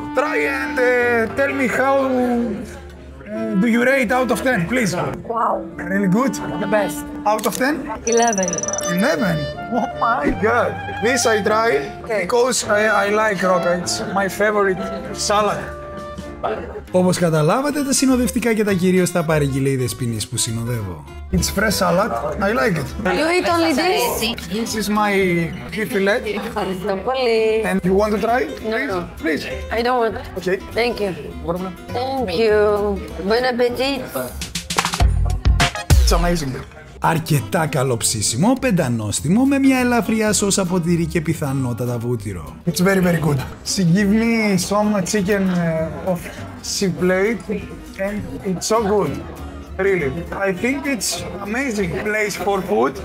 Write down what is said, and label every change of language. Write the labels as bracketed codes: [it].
[en] Try and tell me how do you rate out of 10, please? Wow, Really good? the best. Out of 10? 11. 11. Oh my god. This I try because I like roka. It's my favorite salad. [el] Όπως καταλάβατε, τα συνοδευτικά και τα κυρίως τα παρήγγειλε η Δεσποινής που συνοδεύω. [en] It's fresh salad. I like it. You eat only this? This is my beef fillet. [el] Ευχαριστώ πολύ. [en] And you want to try? No. Please. I don't want. Okay. Thank you. Problem. Thank you. Bon appetit. It's amazing. [el] Αρκετά καλό ψήσιμο, πεντανόστιμο, με μια ελαφριά σως από τυρί και πιθανότατα βούτυρο. [en] It's very, very good. She give me some chicken of she plate and it's so good. Really. I think it's amazing place for food.